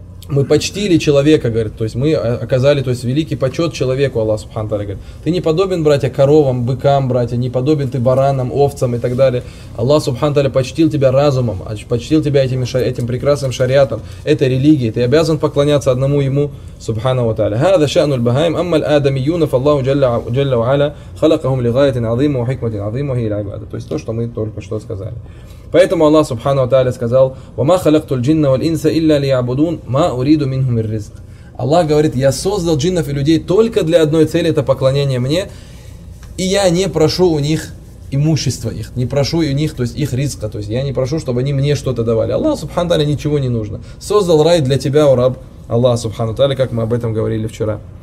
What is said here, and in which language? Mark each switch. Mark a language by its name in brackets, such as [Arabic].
[Russian] Мы почтили человека, говорит, то есть, мы оказали, то есть, великий почет человеку, Аллах Субхану Тааля говорит. Ты не подобен, братья, коровам, быкам, братья, не подобен ты баранам, овцам и так далее. Аллах Субхану Тааля почтил тебя разумом, почтил тебя этим прекрасным шариатом, этой религией. Ты обязан поклоняться одному ему, Субхану ва Тааля. [Arabic] هذا شأن البهائم, أما الآدميون فالله جل وعلا خلقهم لغاية عظيمة وحكمة عظيمة هي العبادة. [Russian] То есть, то, что мы только что сказали. Поэтому Аллах Субхану ва Тааля сказал: [Arabic] وَمَا خَلَقْتُ الْجِنَّ وَالْإِنْسَ إِلَّا لِيَعْبُدُونَ مَا أُرِيدُ مِنْهُمْ الرِّزْقَ. [Russian] Аллах говорит: я создал джиннов и людей только для одной цели, это поклонение мне, и я не прошу у них имущество их, не прошу у них, то есть, их ризка, то есть, я не прошу, чтобы они мне что-то давали. Аллах Субхану ва Тааля ничего не нужно. Создал рай для тебя, о раб, Аллах Субхану ва Тааля, как мы об этом говорили вчера.